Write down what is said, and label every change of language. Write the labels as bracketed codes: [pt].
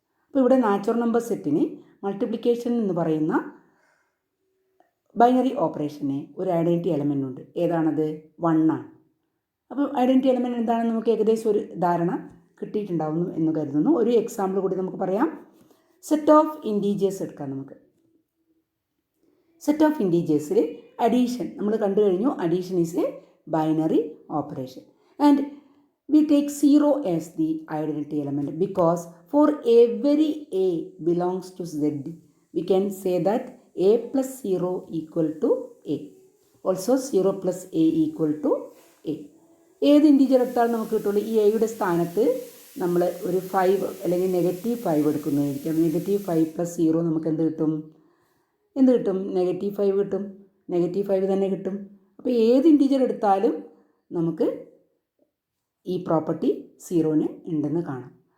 [ml] അപ്പോൾ ഇവിടെ natural number സെറ്റിന് മൾട്ടിപ്ലിക്കേഷൻ എന്ന് പറയുന്ന ബൈനറി ഓപ്പറേഷന് ഒരു ഐഡൻറ്റിറ്റി എലമെൻ്റ് ഉണ്ട്. ഏതാണത്? 1 ആണ്. അപ്പോൾ ഐഡൻറ്റിറ്റി എലമെൻറ്റ് എന്താണെന്ന് നമുക്ക് ഏകദേശം ഒരു ധാരണ കിട്ടിയിട്ടുണ്ടാവുന്നു എന്ന് കരുതുന്നു. ഒരു എക്സാമ്പിൾ കൂടി നമുക്ക് പറയാം. സെറ്റ് ഓഫ് ഇൻറ്റീജേഴ്സ് എടുക്കാം നമുക്ക്. സെറ്റ് ഓഫ് ഇൻറ്റീജേഴ്സിൽ അഡീഷൻ നമ്മൾ കണ്ടു കഴിഞ്ഞു. [en] Addition is a binary operation and we take 0 as the identity element because for every a belongs to z we can say that a plus 0 equal to a. Also 0 plus a equal to a. [ml] ഏത് integer എടുത്താലും നമുക്ക് കിട്ടുള്ളൂ. ഈ എയുടെ സ്ഥാനത്ത് നമ്മൾ ഒരു 5 അല്ലെങ്കിൽ -5 എടുക്കുന്നതായിരിക്കും. -5 + 0 നമുക്ക് എന്ത് കിട്ടും? -5 കിട്ടും. -5 തന്നെ കിട്ടും. അപ്പോൾ ഏത് ഇൻറ്റീജർ എടുത്താലും നമുക്ക് ഈ പ്രോപ്പർട്ടി സീറോന് ഉണ്ടെന്ന് കാണാം.